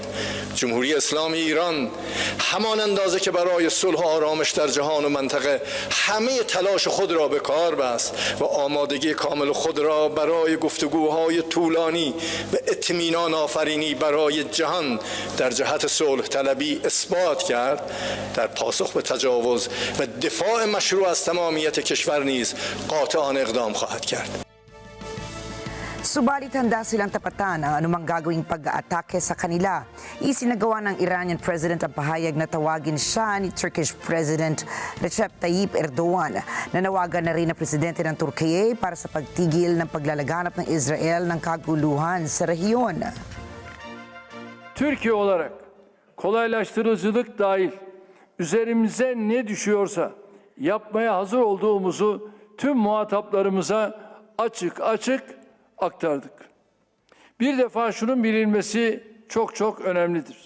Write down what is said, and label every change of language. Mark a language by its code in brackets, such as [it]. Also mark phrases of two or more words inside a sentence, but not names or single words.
[fa] جمهوری اسلامی ایران همان اندازه که برای صلح و آرامش در جهان و منطقه همه تلاش خود را به کار بست و آمادگی کامل خود را برای گفتگوهای طولانی و اطمینان آفرینی برای جهان در جهت صلح طلبی اثبات کرد، در پاسخ به تجاوز و دفاع مشروع از تمامیت کشور نیز قاطعانه اقدام خواهد کرد. [tl] Subalit handa silang tapatan ang anumang gagawing pag-aatake sa kanila. Isinagawa ng [en] Iranian President [tl] ang pahayag na tawagin siya ni [en] Turkish President [tl] Recep Tayyip Erdogan. Nanawagan na rin ang presidente ng Turkiye para sa pagtigil ng paglalaganap ng Israel ng kaguluhan sa rehiyon. [tr] Türkiye olarak kolaylaştırıcılık dahil üzerimize ne düşüyorsa yapmaya hazır olduğumuzu tüm muhataplarımıza açık aktardık. Bir defa şunun bilinmesi çok önemlidir.